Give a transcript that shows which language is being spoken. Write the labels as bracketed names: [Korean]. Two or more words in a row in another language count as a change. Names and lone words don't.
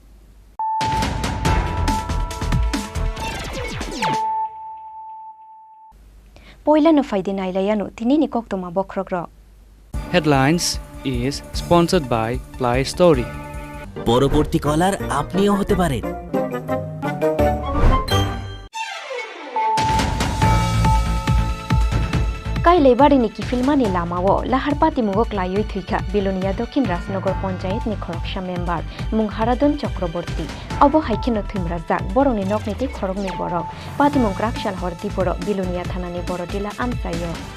[Kok Borok] पयला न फाइदे नाइलायानु तिनिनि कक्तमा बख्रग्र [English] Headlines is sponsored by Play Story. [Bangla] পরবর্তী কলার আপনিও হতে পারেন। [Kok Borok] काइले बारिनि किफिलमानि लामाओ लाहारपाति मुगक लायै थैखा बिलोनिया दक्षिण राजनगर पंचायत नि खरकसा मेम्बार मुं हारादन चक्रवर्ती अब हाइखिनो थैमराजाक बरनि नकनिति खरकनि बरक पातिमुं ग्राकसाल हरति बर बिलोनिया थानानि बरदिला आमसायो